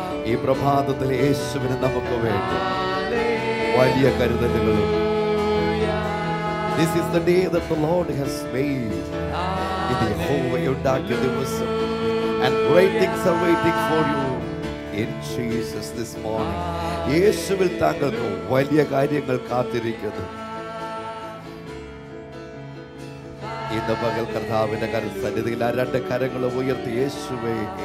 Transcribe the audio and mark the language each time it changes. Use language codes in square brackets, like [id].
[ml] ഈ പ്രഭാതത്തിൽ യേശുവിന് നമുക്ക് വേണ്ടി വലിയ കരുതലുകളും. [en] This is the day that the Lord has made. [ml] ഇത് യഹോവയുണ്ടാക്കിയ ദിവസം, [en] and great things are waiting for you in Jesus this morning. [ml] യേശുവിൽ താങ്കൾക്ക് വലിയ കാര്യങ്ങൾ കാത്തിരിക്കുന്നു. ഇന്ന് പകൽ കർത്താവിന്റെ സന്നിധിയിൽ ആ 2 കരങ്ങളും ഉയർത്തി യേശുവേ